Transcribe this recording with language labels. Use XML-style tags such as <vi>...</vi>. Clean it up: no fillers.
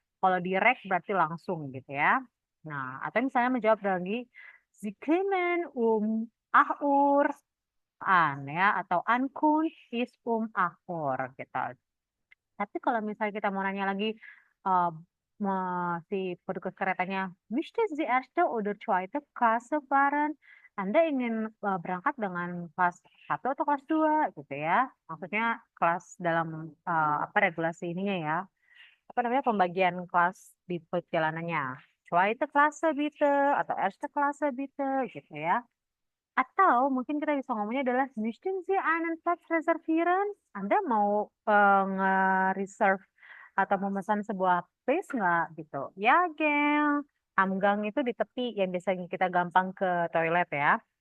<id>Kalau direct berarti langsung gitu ya. Nah, atau misalnya menjawab lagi,</id> <de>Sie können 8 Uhr an</de> <id>ya, atau</id> <de>Ankunft ist 8 Uhr</de> <id>gitu. Tapi kalau misalnya kita mau nanya lagi eh, si petugas keretanya,</id> <de>möchten Sie erste oder zweite Klasse fahren?</de> <id>Anda ingin berangkat dengan kelas 1 atau kelas 2 gitu ya. Maksudnya kelas dalam apa regulasi ininya ya. Apa namanya pembagian kelas di perjalanannya.</id> <de>Zweite Klasse bitte</de> <id>atau</id> <de>erste Klasse bitte</de> <id>gitu ya. Atau mungkin kita bisa ngomongnya adalah</id> <de>möchten Sie einen Platz reservieren?</de> <id>Anda mau nge-reserve atau memesan sebuah place nggak gitu? Ya, geng. Amgang itu di tepi yang biasanya kita gampang ke toilet ya.</id>